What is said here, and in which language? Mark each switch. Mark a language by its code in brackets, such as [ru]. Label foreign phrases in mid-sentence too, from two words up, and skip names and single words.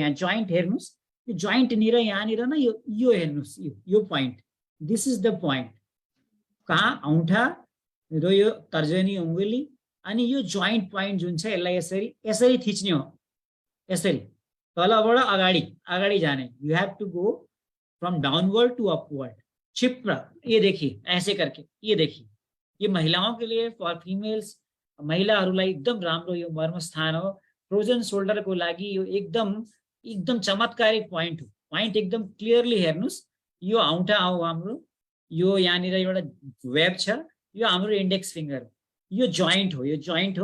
[ne] यहाँ जोइन्ट हेर्नुहोस्, यो जोइन्टनिर यहाँनिर न यो हेर्नुहोस्, यो पोइन्ट, [en] this is the point. [ne] कहाँ औँठा र यो तर्जनी अङ्गुली अनि यो [en] joint point [ne] जुन छ यसलाई यसरी यसरी थिच्ने हो, यसरी तलबाट अगाडि अगाडि जाने। [en] you have to go from downward to upward. [hi] क्षिप्र, ये देखिए ऐसे करके, ये देखिए, ये महिलाओं के लिए, [en] for females, [ne] महिलाहरूलाई एकदम राम्रो यो मर्म स्थान हो। फ्रोजन शोल्डरको लागि यो एकदम एकदम चमत्कारिक पोइन्ट हो। पोइन्ट एकदम क्लियरली हेर्नुस्, यो औँठा हो हाम्रो, यो यहाँनिर एउटा वेब छ, यो हाम्रो [en] index finger, [ne] यो जोइन्ट हो, यो जोइन्ट हो।